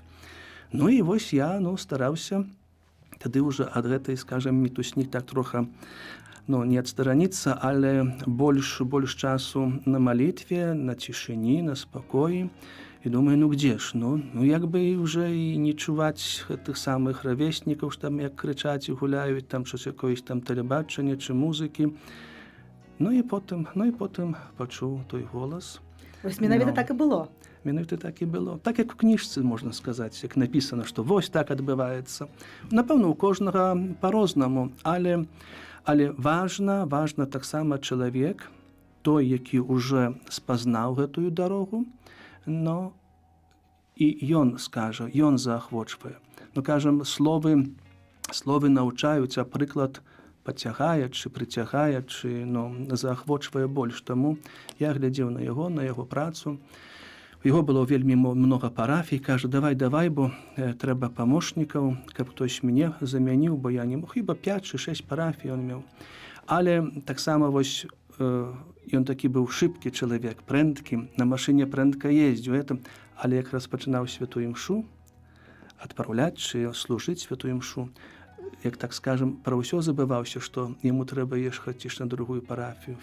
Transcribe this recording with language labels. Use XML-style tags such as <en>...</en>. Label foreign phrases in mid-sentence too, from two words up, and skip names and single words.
<be>І вось я стараўся тады ўжо ад гэтай, скажем, мітусні так трохи не адстараніцца, але больш часу на малітве, на цішыні, на спакоі. І думаю, где ж? Як бы уже і не чуваць тых самых равеснікаў, што там як крычаць і гуляюць,</be> <uk>там щось якоїсь там тэлебачання чи музыкі.</uk> <be>І потым пачуў той голас. Вось менавіта так і было. Менавіта так і было. Так як у кніжцы, можна сказаць, як напісана, што вось так адбываецца. Напэўна, у кожнага па-рознаму, але важна таксама чалавек, той, які ўжо спазнаў гэтую дарогу, і ён скажа, ён заахвочвае. Кажам, словы навчаюць, а прыклад пацягае, чи прыцягае, чи заахвочвае больш. Таму я глядзеў на яго працу. У яго было вельмі многа парафій. Кажа, давай, бо трэба памочнікаў, каб хтось мяне замяніў, бо я не мог. Хіба 5 чи 6 парафій ён меў. Але таксама вось ён такі быў шыбкі чалавек, прэндкі, на машыне прэндка ездзіў, але як распачынаў святую імшу, адпраўляць чи служыць святую імшу, як так скажем, пра ўсё забываўся, што яму трэба ехаць ці на другую парафію.</be>